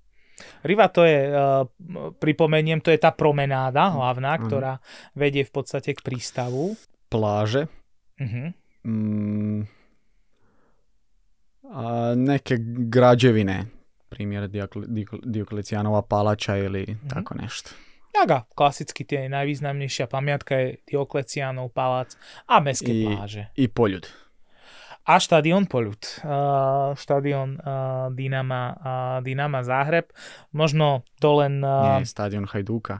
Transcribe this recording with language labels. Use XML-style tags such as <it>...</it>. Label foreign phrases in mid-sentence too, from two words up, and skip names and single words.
<hr>Riva.</hr> <sk>Riva to je, pripomeniem, to je tá promenáda hlavná, ktorá vedie v podstate k prístavu. Pláže.</sk> <hr>A neke građevine, primjer Dioklecijanova palača ili tako nešto.</hr> <sk>Jaga, klasicky tie najvýznamnejšia pamiatka je Dioklecianov palác a mestské pláže.</sk> <hr>I Poljud.</hr> <sk>A štadión Poľud. Štadión Dinama Záhreb. Možno to len... Nie, stadión Hajduka.</sk>